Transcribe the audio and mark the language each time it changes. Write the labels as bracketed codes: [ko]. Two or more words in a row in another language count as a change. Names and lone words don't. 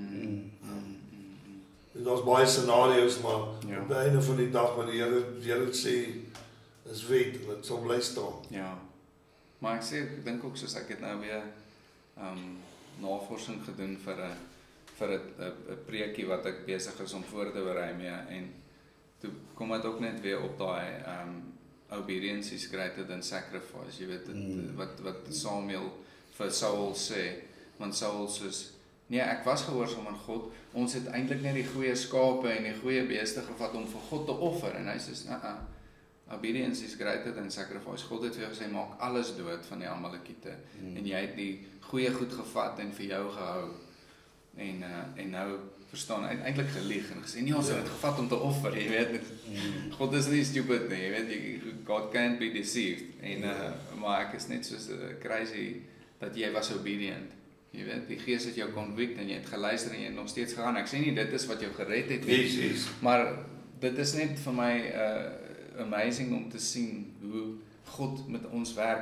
[af] En daar's baie scenario's, maar op die einde van die dag wat die Here sê is wet en dit sal bly staan. Ja. Maar ek dink ook soos ek het nou weer navorsing gedoen vir 'n preekie wat ek besig is om voor te berei mee en toe kom dit ook net weer op daai [en] obedience is greater than sacrifice. [af] Jy weet wat Samuel vir Saul sê, want Saul sê nee, ek was gehoorsaam aan God. Ons het eintlik net die goeie skape en die goeie beeste gevat om vir God te offer en hy sê [en] obedience is greater than sacrifice. [af] God het vir jou gesê maak alles dood van die Amalekiete en jy het die goeie goed gevat en vir jou gehou. En nou verstaan eintlik gelieg en gesê nee, ons het dit gevat om te offer, jy weet. God is nie stupid nie, jy weet, [en] God can't be deceived. [af] En maar ek is net soos crazy dat jy was obedient. Jy weet, die Gees het jou convict en jy het geluister en jy het nog steeds gegaan. Ek sê nie dit is wat jou gered het nie, [en] Yes. [af] maar dit is net vir my amazing om te sien hoe God met ons werk.